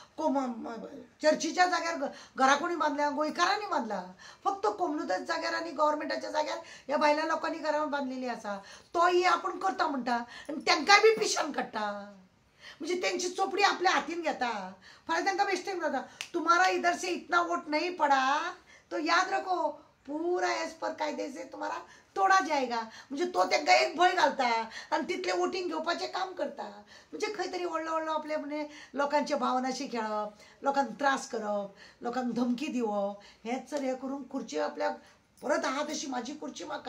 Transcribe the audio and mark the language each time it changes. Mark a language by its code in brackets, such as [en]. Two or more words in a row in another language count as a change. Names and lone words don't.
[kok] चर्चीच्या जाग्यार घरां कोणी बांदल्या? गोंयकारांनी बांदला. फक्त कोंबलुदाद जाग्यार आनी गव्हर्मेंटाच्या जाग्यार ह्या भायल्या लोकांनी घरां बांदलेलीं आसा. तोय आपूण करता म्हणटा आनी तांकांय बी पिशान काडटा. म्हणजे तेंची चोपडी आपल्या हातीन घेता. फाल्यां तांकां बेश्टें जाता, [hi] तुम्हारा इधर से इतना वोट नहीं पड़ा तो याद रखो पूरा एज पर कायदे से तुम्हारा तोडा जायगा. [kok] म्हणजे तो तांकां एक भंय घालता आनी तितलें वोटींग घेवपाचें काम करता. म्हणजे खंय तरी व्हडलो आपले म्हणजे लोकांचे भावनाशी खेळप, लोकांक त्रास करप, लोकांक धमकी दिवप, हेंच जर हें करून खुर्ची आपल्याक परत आहा तशी म्हाजी खुर्ची म्हाका.